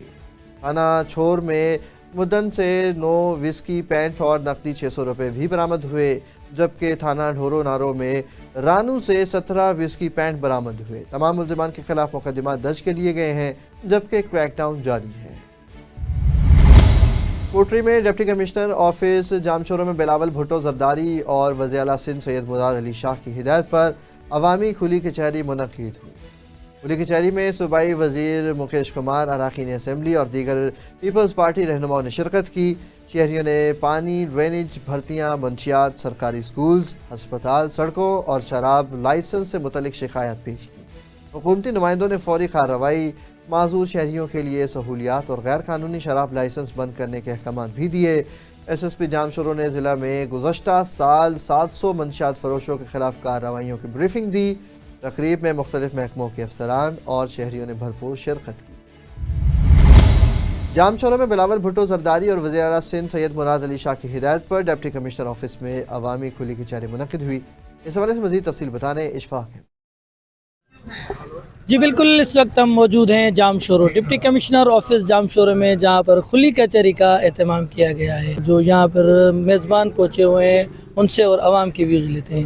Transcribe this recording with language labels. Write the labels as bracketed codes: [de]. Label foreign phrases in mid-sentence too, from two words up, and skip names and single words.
[ur] تھانہ چھور میں مدن سے 9 وسکی پینٹ اور نقدی 600 روپے بھی برآمد ہوئے، جبکہ تھانہ ڈھورو نارو میں رانو سے 17 وسکی پینٹ برآمد ہوئے. تمام ملزمان کے خلاف مقدمہ درج کر لیے گئے ہیں، جبکہ کریک ڈاؤن جاری ہے. کوٹری میں ڈپٹی کمشنر آفس جامچوروں میں بلاول بھٹو زرداری اور وزیر اعلیٰ سندھ سید مراد علی شاہ کی ہدایت پر عوامی کھلی کچہری منعقد ہوئی. کھلی کچہری میں صوبائی وزیر مکیش کمار، ارکان اسمبلی اور دیگر پیپلز پارٹی رہنماؤں نے شرکت کی. شہریوں نے پانی، ڈرینیج، بھرتیاں، منشیات، سرکاری اسکولز، ہسپتال، سڑکوں اور شراب لائسنس سے متعلق شکایت پیش کی. حکومتی نمائندوں نے فوری کارروائی، معذور شہریوں کے لیے سہولیات اور غیر قانونی شراب لائسنس بند کرنے کے احکام بھی دیے. SSP جامشوروں نے ضلع میں گزشتہ سال 700 منشیات فروشوں کے خلاف کارروائیوں کی بریفنگ دی. تقریب میں مختلف محکموں کے افسران اور شہریوں نے بھرپور شرکت کی. جامچوروں میں بلاول بھٹو زرداری اور وزیر اعلیٰ سندھ سید مراد علی شاہ کی ہدایت پر ڈپٹی کمشنر آفس میں عوامی کھلی کچہری منعقد ہوئی. اس حوالے سے مزید تفصیل بتانے اشفاق ہے. جی بالکل، اس وقت ہم موجود ہیں جامشورو ڈپٹی کمشنر آفس جامشورو میں، جہاں پر کھلی کچہری کا اہتمام کیا گیا ہے. جو یہاں پر میزبان پہنچے ہوئے ہیں ان سے اور عوام کے ویوز لیتے ہیں.